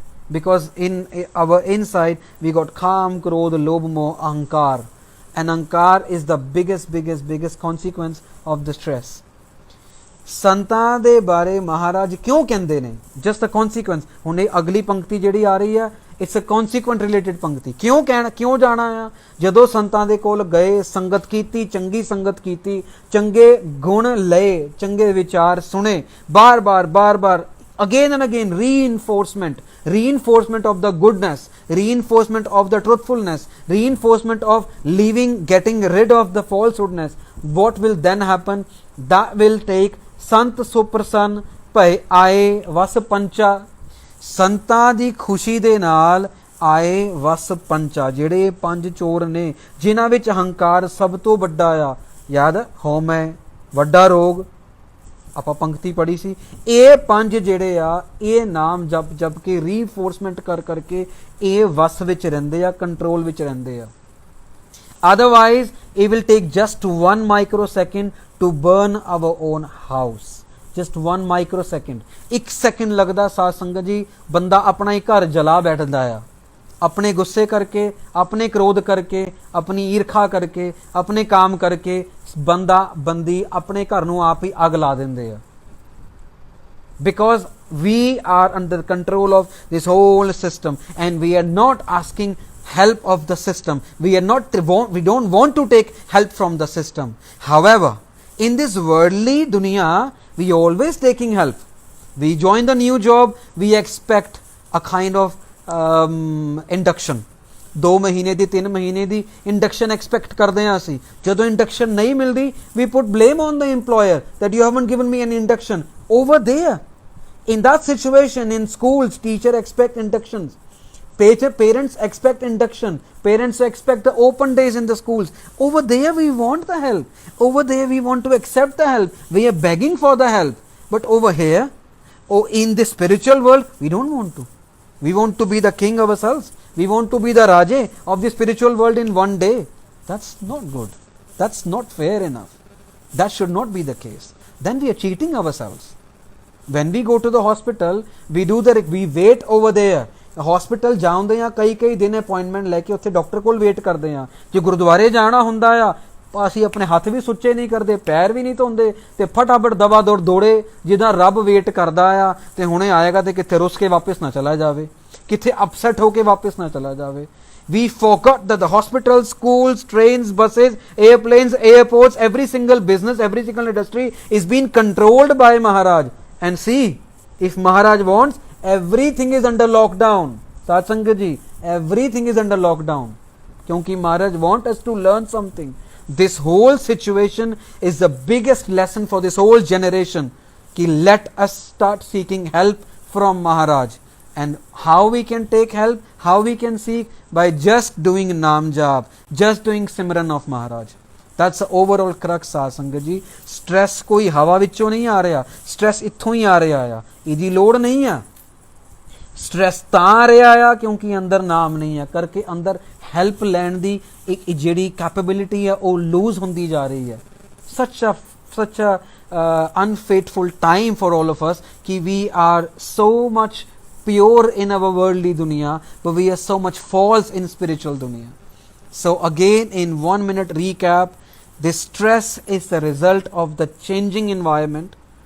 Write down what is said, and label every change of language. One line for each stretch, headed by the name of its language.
English: Because in our inside we got Kam, Krodh, Lobh, Moh, Ahankar, and Ahankar is the biggest consequence of the stress.
Punjabi: ਸੰਤਾਂ ਦੇ ਬਾਰੇ ਮਹਾਰਾਜ ਕਿਉਂ ਕਹਿੰਦੇ ਨੇ?
English: Just a consequence.
Punjabi: ਹੁਣ ਇਹ ਅਗਲੀ ਪੰਕਤੀ ਜਿਹੜੀ ਆ ਰਹੀ ਹੈ,
English: it's a consequent related
Punjabi: ਪੰਕਤੀ. ਕਿਉਂ ਜਾਣਾ ਆ? ਜਦੋਂ ਸੰਤਾਂ ਦੇ ਕੋਲ ਗਏ, ਸੰਗਤ ਕੀਤੀ, ਚੰਗੀ ਸੰਗਤ ਕੀਤੀ, ਚੰਗੇ ਗੁਣ ਲਏ, ਚੰਗੇ ਵਿਚਾਰ ਸੁਣੇ, ਬਾਰ-ਬਾਰ
English: again and again, reinforcement of the goodness, reinforcement of the truthfulness, reinforcement of getting rid of the falsehoodness. What will then happen? That will take
Punjabi: Sant Suprasann Bhai Aaye Vas Pancha, ਸੰਤਾਂ ਦੀ ਖੁਸ਼ੀ ਦੇ ਨਾਲ ਆਏ ਵਸ ਪੰਚਾ, ਜਿਹੜੇ ਪੰਜ ਚੋਰ ਨੇ ਜਿਨ੍ਹਾਂ ਵਿੱਚ ਹੰਕਾਰ ਸਭ ਤੋਂ ਵੱਡਾ ਆ. ਯਾਦ ਹਉਮੈ ਵੱਡਾ ਰੋਗ, ਆਪਾਂ ਪੰਕਤੀ ਪੜ੍ਹੀ ਸੀ. ਇਹ ਪੰਜ ਜਿਹੜੇ ਆ, ਇਹ ਨਾਮ ਜਪ ਕੇ ਰੀਫੋਰਸਮੈਂਟ ਕਰਕੇ ਇਹ ਵਸ ਵਿੱਚ ਰਹਿੰਦੇ ਆ, ਕੰਟਰੋਲ ਵਿੱਚ ਰਹਿੰਦੇ ਆ.
English: Otherwise it will take just 1 microsecond to burn our own house. just 1 microsecond, 1 second
Punjabi: ਲੱਗਦਾ ਸਾਧ ਸੰਗਤ ਜੀ, ਬੰਦਾ ਆਪਣਾ ਹੀ ਘਰ ਜਲਾ ਬੈਠਦਾ ਆ, ਆਪਣੇ ਗੁੱਸੇ ਕਰਕੇ, ਆਪਣੇ ਕ੍ਰੋਧ ਕਰਕੇ, ਆਪਣੀ ਈਰਖਾ ਕਰਕੇ, ਆਪਣੇ ਕਾਮ ਕਰਕੇ ਬੰਦੀ ਆਪਣੇ ਘਰ ਨੂੰ ਆਪ ਹੀ ਅੱਗ ਲਾ ਦਿੰਦੇ ਆ.
English: Because we are under control of this whole system, and we are not asking help of the system. We don't want to take help from the system. However, in this worldly dunya, we always taking help. We join the new job, we expect a kind of induction. 2 ਮਹੀਨੇ ਦੀ 3 ਮਹੀਨੇ ਦੀ induction expect ਕਰਦੇ ਹਾਂ ਅਸੀਂ.
Punjabi: ਜਦੋਂ induction ਨਹੀਂ ਮਿਲਦੀ,
English: we put blame on the employer that you haven't given me an induction. Over there, in that situation, in schools, teacher expect inductions, parents expect induction, parents expect the open days in the schools. Over there we want the help, over there we want to accept the help, we are begging for the help. But over here, in the spiritual world, we don't want to. We want to be the king ourselves. We want to be the Raja of the spiritual world in one day. That's not good. That's not fair enough. That should not be the case. Then we are cheating ourselves. When we go to the hospital, we wait over there.
Punjabi: Hospital ਜਾਂਦੇ ਆ, ਕਈ ਦਿਨ appointment ਲੈ ਕੇ ਉੱਥੇ doctor ਕੋਲ wait ਕਰਦੇ ਆ. ਜੇ ਗੁਰਦੁਆਰੇ ਜਾਣਾ ਹੁੰਦਾ ਆ, ਅਸੀਂ ਆਪਣੇ ਹੱਥ ਵੀ ਸੁੱਚੇ ਨਹੀਂ ਕਰਦੇ, ਪੈਰ ਵੀ ਨਹੀਂ ਧੋਂਦੇ ਤੇ ਫਟਾਫਟ ਦਵਾ ਦੌੜ ਦੌੜੇ ਜਿੱਦਾਂ ਰੱਬ ਵੇਟ ਕਰਦਾ ਆ ਤੇ ਹੁਣੇ ਆਏਗਾ ਤੇ ਕਿੱਥੇ ਰੁੱਸ ਕੇ ਵਾਪਸ ਨਾ ਚਲਾ ਜਾਵੇ, ਕਿੱਥੇ ਅਪਸੈਟ ਹੋ ਕੇ ਵਾਪਸ ਨਾ ਚਲਾ ਜਾਵੇ।
English: We forgot that the hospitals, schools, trains, buses, airplanes, airports, every single business, every single industry is being controlled by Maharaj. And see, if Maharaj wants, everything is under lockdown. Sat Sangat ji, everything is under lockdown. Kyunki Maharaj wants us to learn something. This whole situation is the biggest lesson for this whole generation. Ki let us start seeking help from Maharaj. And how we can take help, how we can seek, by just doing Naam Jap, just doing Simran of Maharaj. That's the overall crux, Sat Sangat ji.
Punjabi: Stress koi hawa vichon nahi aa raha, stress itthon hi aa raha hai, idi lod nahi hai। Stress ਤਾਂ ਆ ਰਿਹਾ ਆ ਕਿਉਂਕਿ ਅੰਦਰ ਨਾਮ ਨਹੀਂ ਆ ਕਰਕੇ ਅੰਦਰ ਹੈਲਪ ਲੈਣ ਦੀ ਇੱਕ ਜਿਹੜੀ ਕੈਪੇਬਿਲਿਟੀ ਆ ਉਹ ਲੂਜ਼ ਹੁੰਦੀ ਜਾ ਰਹੀ ਹੈ।
English: such a unfaithful time for all of us कि we are so much pure in our worldly dunya but we are so much false in spiritual dunya. So again, in 1 minute recap, this stress is the result of the changing environment.